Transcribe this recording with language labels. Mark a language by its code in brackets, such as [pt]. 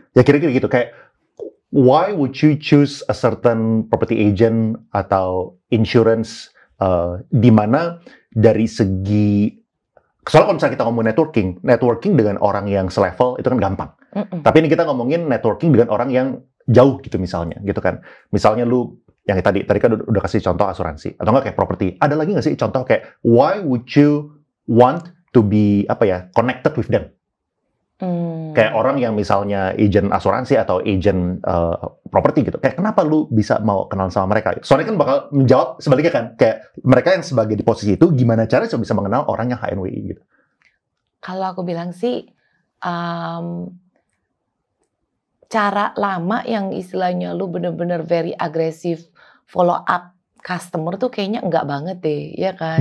[id] Ya kira-kira gitu, kayak [en] why would you choose a certain property agent [id] atau insurance di mana dari segi soalnya kalau misalnya kita ngomong networking dengan orang yang selevel itu kan gampang. Tapi ini kita ngomongin networking dengan orang yang jauh gitu misalnya, gitu kan. Misalnya lu yang tadi kan udah kasih contoh asuransi atau enggak kayak properti. Ada lagi nggak sih contoh kayak [en] why would you want to be connected with them? [id] Kayak orang yang misalnya agent asuransi atau agent properti gitu. Kayak kenapa lu bisa mau kenal sama mereka? Soalnya kan bakal menjawab sebaliknya kan. Kayak mereka yang sebagai di posisi itu gimana caranya bisa mengenal orang yang HNWI gitu. Kalau aku bilang sih cara lama yang istilahnya lu bener-bener very agresif follow up customer tuh kayaknya enggak banget deh, ya kan?